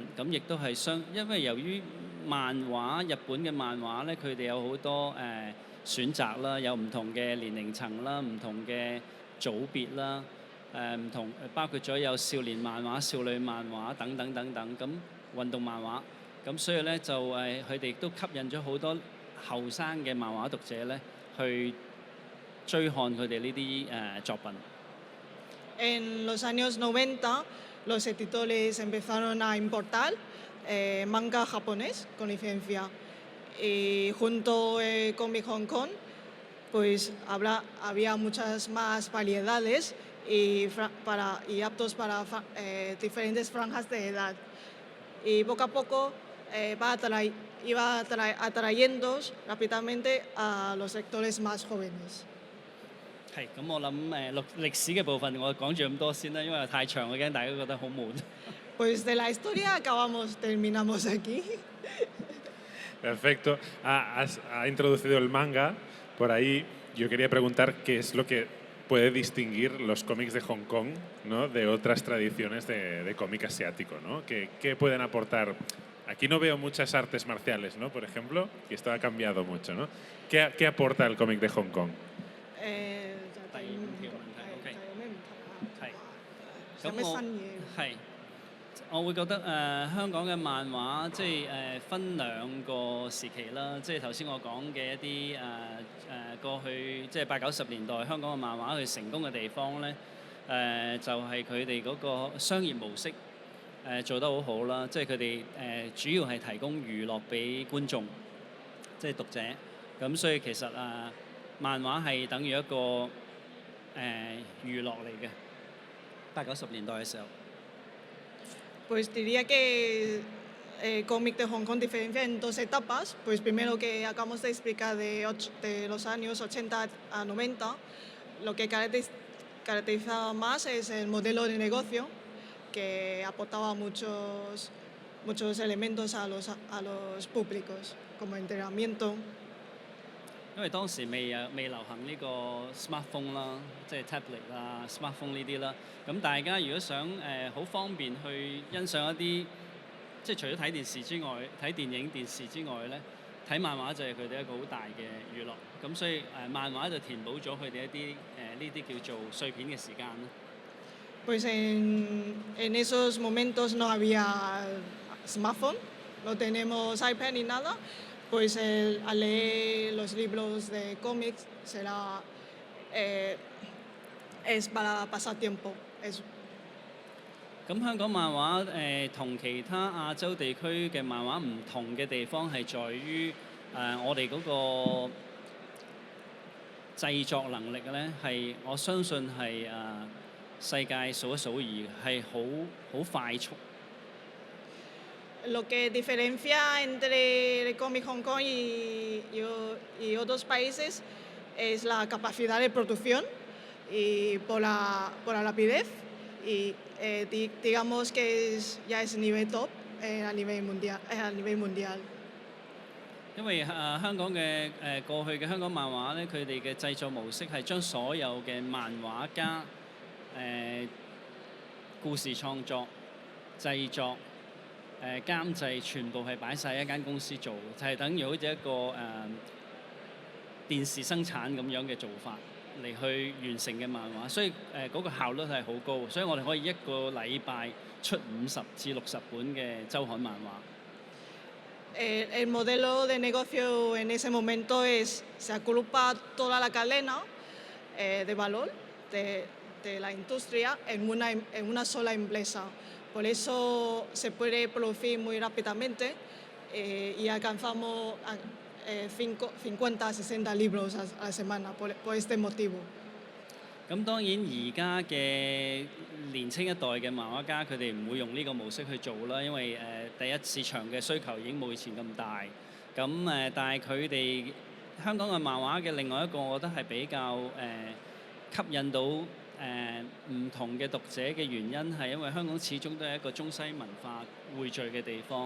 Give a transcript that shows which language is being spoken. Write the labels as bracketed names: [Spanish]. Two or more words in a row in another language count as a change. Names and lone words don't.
[Cantonese] 咁亦都係因為由於漫畫日本嘅漫畫咧，佢哋有好多選擇啦，有唔同嘅年齡層啦，唔同嘅組別啦，唔同包括咗有少年漫畫、少女漫畫等等等等，咁運動漫畫。咁所以咧就佢哋都吸引咗好多後生嘅漫畫讀者咧去追看佢哋呢啲作品。 [Spanish] En los años 90, los editores empezaron a importar manga japonés con licencia. Y junto con mi Hong Kong, pues había muchas más variedades y aptos para diferentes franjas de edad. Y poco a poco iba atrayendo rápidamente a los lectores más jóvenes. [Cantonese] 係，咁我諗歷史嘅部分我講住咁多先啦，因為太長，我驚大家覺得好悶。 [Spanish] Pues de la historia terminamos aquí. Perfecto. Has introducido el manga. Por ahí yo quería preguntar qué es lo que puede distinguir los cómics de Hong Kong, ¿no?, de otras tradiciones de cómic asiático, ¿no? ¿Qué pueden aportar? Aquí no veo muchas artes marciales, ¿no?, por ejemplo, y esto ha cambiado mucho, ¿no? ¿Qué aporta el cómic de Hong Kong? [Cantonese] 我會覺得香港嘅漫畫即係分兩個時期啦，即係頭先我講嘅一啲過去即係80、90年代香港嘅漫畫佢成功嘅地方咧，就係佢哋嗰個商業模式做得好好啦，即係佢哋主要係提供娛樂俾觀眾，即係讀者。咁所以其實漫畫係等於一個娛樂嚟嘅。80、90年代嘅時候。 [Spanish] Pues diría que el cómic de Hong Kong diferencia en dos etapas. Pues primero que acabamos de explicar de los años 80 a 90, lo que caracterizaba más es el modelo de negocio, que aportaba muchos elementos a los públicos, como entrenamiento. [Cantonese] 因為當時未流行呢個 smartphone 啦，即係 tablet 啊、smartphone 呢啲啦。咁大家如果想好方便去欣賞一啲，即係除咗睇電視之外，睇電影、電視之外咧，睇漫畫就係佢哋一個好大嘅娛樂。咁所以漫畫就填補咗佢哋一啲呢啲叫做碎片嘅時間啦。 [Spanish] Pues en esos momentos no había smartphone, no tenemos iPad ni nada. Pues al leer los libros de cómics es para pasar tiempo. [Cantonese] 咁香港漫畫同其他亞洲地區嘅漫畫唔同嘅地方係在於我哋嗰個製作能力咧，係我相信係世界數一數二嘅，係好快速。 [Spanish] Lo que diferencia entre el cómic Hong Kong y otros países es la capacidad de producción y por la rapidez y digamos que ya es nivel top a nivel mundial. [Cantonese] 因為香港嘅過去嘅香港漫畫咧，佢哋嘅製作模式係將所有嘅漫畫家故事創作、製作、監製全部係擺晒一間公司做，就係等於好似一個電視生產咁樣嘅做法嚟去完成嘅漫畫，所以嗰個效率係好高，所以我哋可以一個禮拜出50至60本嘅週刊漫畫。 [Spanish] El modelo de negocio en ese momento se agrupa toda la cadena de valor de la industria en una sola empresa. Por eso se puede producir muy rápidamente y alcanzamos 50-60 libros a la semana por este motivo. [Cantonese] 咁當然而家嘅年青一代嘅漫畫家，佢哋唔會用呢個模式去做啦，因為第一市場嘅需求已經冇以前咁大。咁但係佢哋香港嘅漫畫嘅另外一個，我覺得係比較吸引到唔同嘅讀者嘅原因係因為香港始終都係一個中西文化匯聚嘅地方。